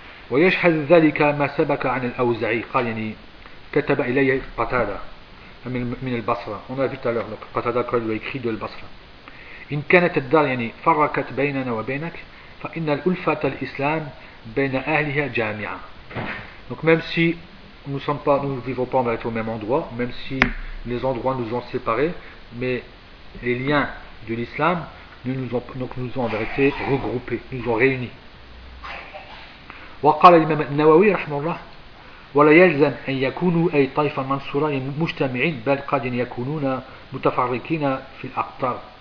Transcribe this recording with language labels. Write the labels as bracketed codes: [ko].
[ar] ويشهد ذلك ما سبق عن الأوزعي قال يعني كتب إلي قتادة من البصرة. [fr] On a vu tout à l'heure donc Qatada qui a écrit de البصرة. [ar] إن كانت الدار يعني فرقت بيننا وبينك فإن الألفة الإسلام بين أهلها جامعة. [fr] Donc même si nous sommes pas, nous vivons pas, on va être au même endroit, même si les endroits nous ont séparés, mais les liens de l'islam nous ont en vérité regroupés, nous ont réunis. [ar] وقال الإمام النووي رحمه الله ولا يلزم أن يكونوا أي طائفة منصورة مجتمعين بل قد يكونون متفرقين في الأقطار.